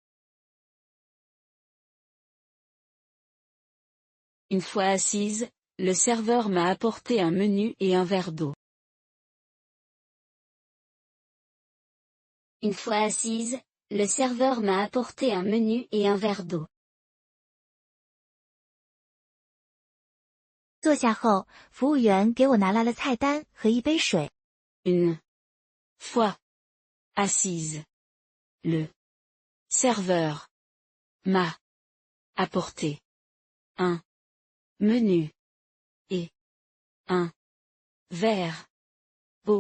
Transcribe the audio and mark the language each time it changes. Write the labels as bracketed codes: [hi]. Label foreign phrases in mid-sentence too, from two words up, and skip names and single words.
[fr] Une fois assise, le serveur m'a apporté un menu et un verre d'eau. Une fois assise, le serveur m'a apporté un menu et un verre d'eau. [zh] 坐下后，服务员给我拿来了菜单和一杯水。 [fr] Une fois assise, le serveur m'a apporté un menu et un verre d'eau.